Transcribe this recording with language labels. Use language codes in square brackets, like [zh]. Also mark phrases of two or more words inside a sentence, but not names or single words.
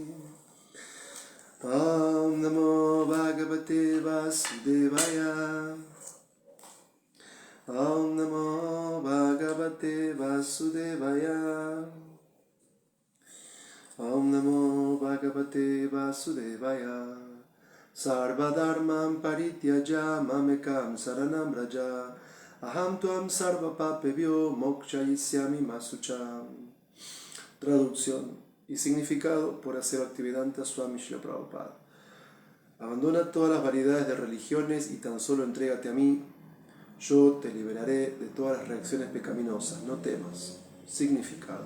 [sa] Om Namo Bhagavate Vasudevaya Om Namo Bhagavate Vasudevaya Om Namo Bhagavate Vasudevaya Sarvadharmam Parityaja Mamekam Saranam Raja Aham Tuam Sarva Papebhyo Mokshayishyami Masucham. [es] Traducción y significado por Bhaktivedanta Swami Srila Prabhupada. Abandona todas las variedades de religiones y tan solo entrégate a mí. Yo te liberaré de todas las reacciones pecaminosas, no temas. Significado.